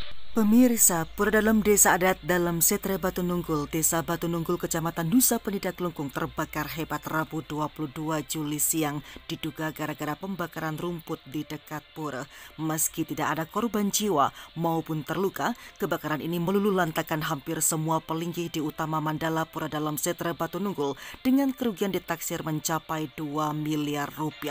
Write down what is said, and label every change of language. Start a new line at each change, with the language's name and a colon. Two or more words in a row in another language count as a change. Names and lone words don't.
Indonesian: Pemirsa, pura dalam desa adat dalam Setre Batu Nunggul, Desa Batu Nunggul, Kecamatan Nusa Penida Kelungkung terbakar hebat Rabu 22 Juli siang diduga gara-gara pembakaran rumput di dekat pura. Meski tidak ada korban jiwa maupun terluka, kebakaran ini meluluhlantakkan hampir semua pelinggih di utama Mandala Pura dalam Setre Batu Nunggul dengan kerugian ditaksir mencapai 2 miliar rupiah.